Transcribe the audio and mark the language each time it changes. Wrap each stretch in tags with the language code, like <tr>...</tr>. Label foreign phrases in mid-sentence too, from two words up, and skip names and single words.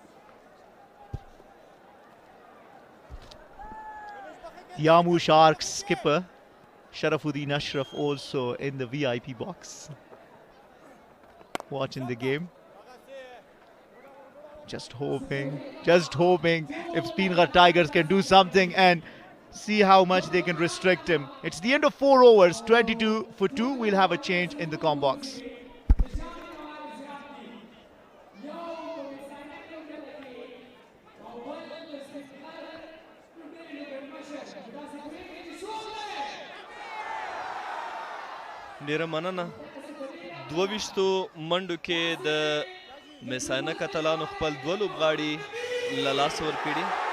<en>Yamu Sharks skipper Sharafuddin Ashraf also in the VIP box, watching the game. Just hoping if Speenghaar Tigers can do something and see how much they can restrict him. It's the end of 4 overs, 22 for 2. We'll have a change in the com box.</en> <ps>ډیره مننه 22 منډو کې د مس-E-AINAK اتلانو خپل 2 لوبغاړي له لاسه ورکړي</ps>